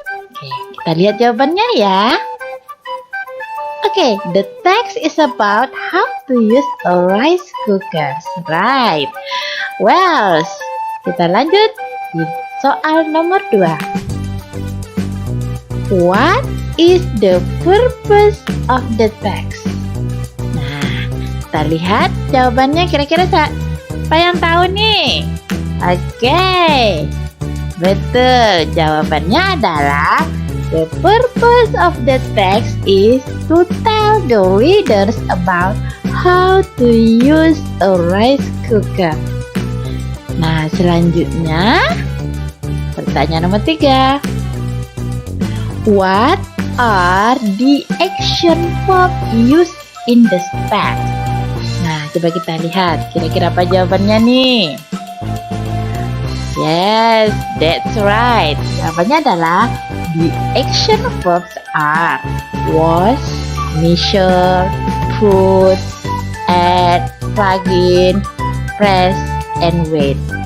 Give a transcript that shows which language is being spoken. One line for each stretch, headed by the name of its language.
Indonesian: Oke, kita lihat jawabannya ya.
English: Oke, the text is about how to use a rice cooker. Right.
Indonesian: Well, kita lanjut di soal nomor 2.
English: What is the purpose of the text?
Indonesian: Nah, kita lihat jawabannya, kira-kira siapa yang tahu nih? Oke, betul. Jawabannya adalah
English: the purpose of the text is to tell the readers about how to use a rice cooker.
Indonesian: Nah, selanjutnya pertanyaan nomor 3.
English: What are the action verbs used in the text?
Indonesian: Nah, coba kita lihat kira-kira apa jawabannya nih.
English: Yes, that's right.
Indonesian: Jawabannya adalah
English: the action verbs are wash, measure, put, add, plug in, press, and wait.